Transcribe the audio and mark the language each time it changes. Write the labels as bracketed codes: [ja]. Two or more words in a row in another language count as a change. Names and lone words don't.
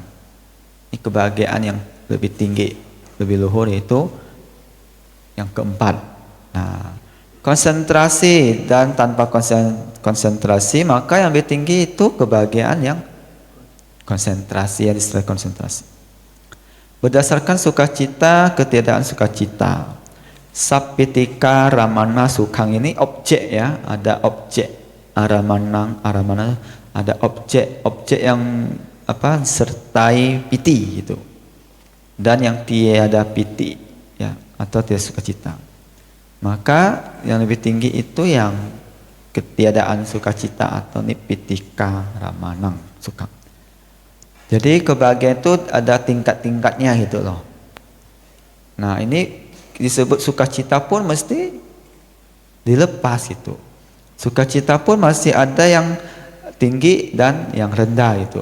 [id] Ini kebahagiaan yang lebih tinggi, lebih luhur, yaitu yang keempat. Nah, konsentrasi dan tanpa konsentrasi, maka yang lebih tinggi itu kebahagiaan yang konsentrasi, yang disertai konsentrasi. Berdasarkan sukacita, ketiadaan sukacita. [pi] Sapitika ramana sukhang, [id] ini objek ya, ada objek. Aramana ada objek yang apa, sertai piti gitu. Dan yang tiada piti ya, atau tiada sukacita. Maka yang lebih tinggi itu yang ketiadaan sukacita atau [pi] nipitika ramanang sukhang. [id] Jadi kebahagiaan itu ada tingkat-tingkatnya gitu loh. Nah, ini disebut sukacita pun mesti dilepas itu. Sukacita pun masih ada yang tinggi dan yang rendah itu.